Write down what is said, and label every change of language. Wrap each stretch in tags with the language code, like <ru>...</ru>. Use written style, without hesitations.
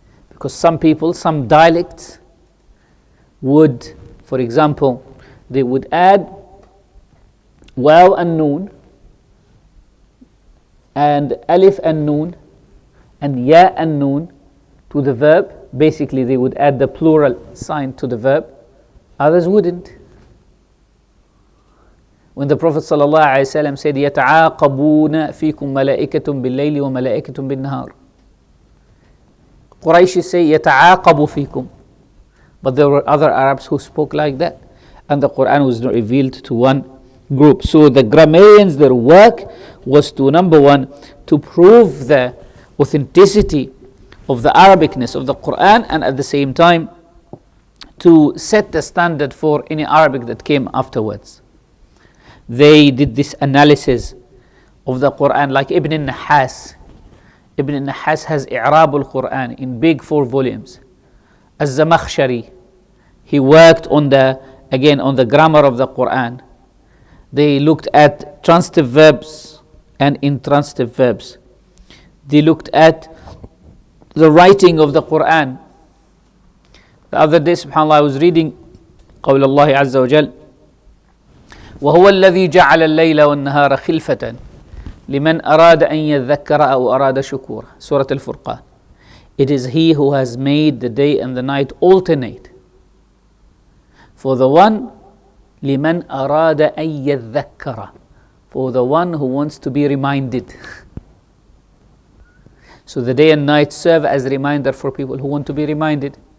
<en>Because some people, some dialects would, for example, they would add waw and noon, and alif and noon, and ya and noon to the verb. Basically, they would add the plural sign to the verb. Others wouldn't. When the Prophet ﷺ said,</en> <ar>يَتَعَاقَبُونَ فِيكُمْ مَلَائِكَةٌ بِاللَّيْلِ وَمَلَائِكَةٌ بِالنَّهَارِ,</ar> <en>Quraysh say,</en> <ar>يَتَعَاقَبُ فِيكُمْ.</ar> <en>But there were other Arabs who spoke like that. And the Quran was not revealed to one group. So the grammarians, their work was to, number one, to prove the authenticity of the Arabicness of the Quran, and at the same time to set the standard for any Arabic that came afterwards. They did this analysis of the Quran, like Ibn Nahas. Ibn Nahas has i'rab al-Quran in big 4 volumes. Az-Zamakhshari, he worked on the grammar of the Quran. They looked at transitive verbs and intransitive verbs. They looked at the writing of the Quran. The other day, subhanAllah, I was reading</en> <ar>قول الله عز وجل وهو الذي جعل الليل والنهار خلفة لمن أراد أن يذكر أو أراد شكورا.</ar> <en>Surah Al-Furqan. It is He who has made the day and the night alternate for the one</en> <ar>لمن أراد أن يذكر,</ar> <en>for the one who wants to be reminded. So the day and night serve as a reminder for people who want to be reminded.</en>